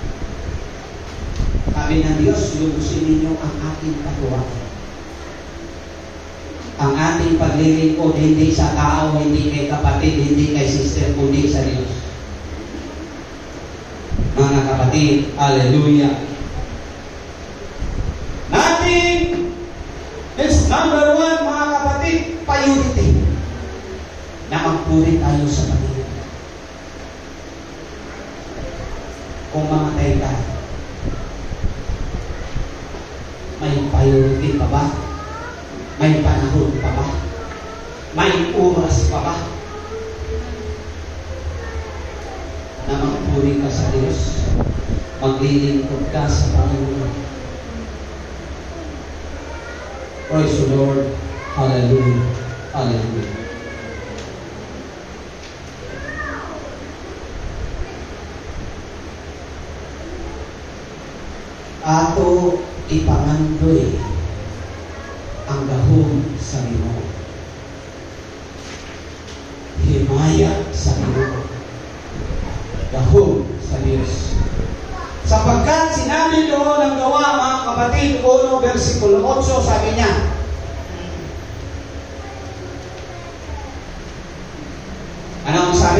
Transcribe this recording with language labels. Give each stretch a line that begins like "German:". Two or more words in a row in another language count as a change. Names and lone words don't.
Filipino: Sabi ng Diyos, lubusin ninyo ang ating katuwaan. Ang ating paglilingkod hindi sa tao, hindi kay kapatid, hindi kay sister, kundi sa Diyos. Mga kapatid, hallelujah.
English: Natin is number one,
Filipino: mga kapatid, priority. Na magpuri tayo sa Panginoon. Kung mamatay ka, may priority pa ba? May panahon pa ba? May oras pa ba? Na magpuri ka sa Diyos, maglilingkod ka sa Panginoon.
English: Praise the Lord.
Filipino: Hallelujah. Hallelujah.
Cebuano: Ato ipangandoy ang gahom sa Ginoo. Himaya sa Ginoo. Gahom sa Diyos.
Filipino: Sapagkat sinabi doon ng Gawa, mga kapatid, 1 versikulo 8, sabi niya, ano ang sabi?